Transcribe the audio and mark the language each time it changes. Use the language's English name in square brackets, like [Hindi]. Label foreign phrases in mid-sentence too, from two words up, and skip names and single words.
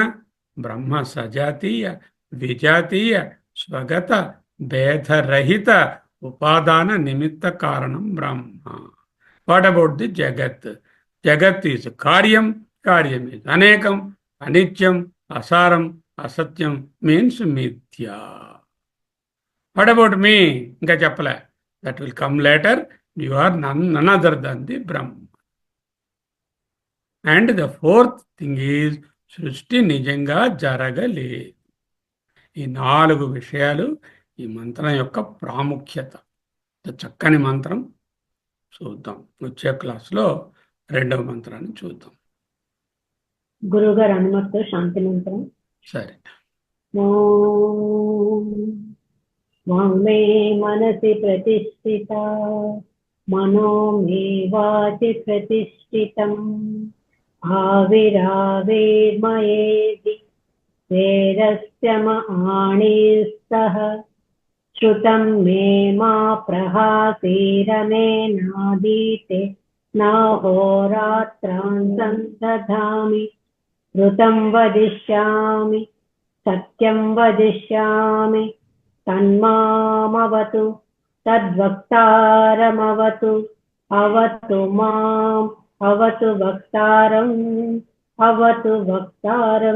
[Telugu] బ్రహ్మ సజాతీయ, విజాతీయ, స్వగత, భేదరహిత ఉపాదాన నిమిత్త కారణం బ్రహ్మ. [English] what about the jagat? [Sanskrit] జగత్ ఈజ్ కార్యం, కార్యం ఈజ్ అనేకం, అనిత్యం, అసారం, అసత్యం, మీన్స్ మిథ్యా. [English] what about me? [Telugu] ఇంకా చెప్పలే, [English] that will come later. you are none other than the Brahma. and the fourth thing is [Telugu] సృష్టి నిజంగా జరగలేదు. ఈ 4 విషయాలు ఈ మంత్రం యొక్క ప్రాముఖ్యత. చక్కని మంత్రం. చూద్దాం వచ్చే క్లాస్లో 2వ మంత్రాన్ని చూద్దాం. గురువుగారు అనుమతితో శాంతి మంత్రం. సరే. [Sanskrit] మే మనసి ప్రతిష్ఠిత, మనో మే వాచి ప్రతిష్ఠితం, ఆవిరావిర్మయేది వేదస్య మహానీస్తః, श्रुतं मे मा प्रहासीरमेनादीते नाहोरात्रान् संदधामि, ऋतं वदिष्यामि सत्यं वदिष्यामि, तन्मामवतु तद्वक्तारमवतु, अवतु माम् अवतु वक्तारम्, अवतु वक्तारम्.